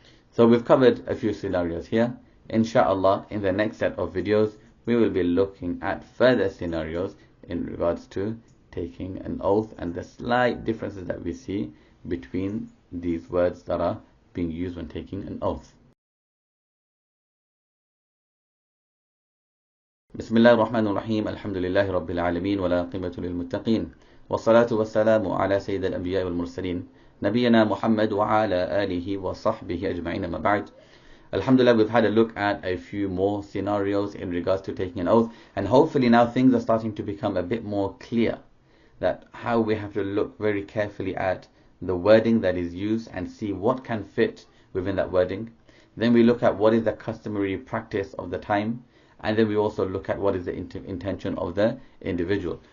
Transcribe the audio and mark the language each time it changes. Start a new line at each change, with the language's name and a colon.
English: So we've covered a few scenarios here. Inshallah, in the next set of videos, we will be looking at further scenarios in regards to taking an oath and the slight differences that we see between these words that are being used when taking an oath.
Arabic: بسم الله الرحمن الرحيم الحمد لله رب العالمين ولا عاقبة للمتقين والصلاة والسلام على سيد الأنبياء والمرسلين نبينا محمد وعلى آله وصحبه أجمعين ما بعد.
English: Alhamdulillah, we've had a look at a few more scenarios in regards to taking an oath, and hopefully now things are starting to become a bit more clear, that how we have to look very carefully at the wording that is used and see what can fit within that wording. Then we look at what is the customary practice of the time, and then we also look at what is the intention of the individual.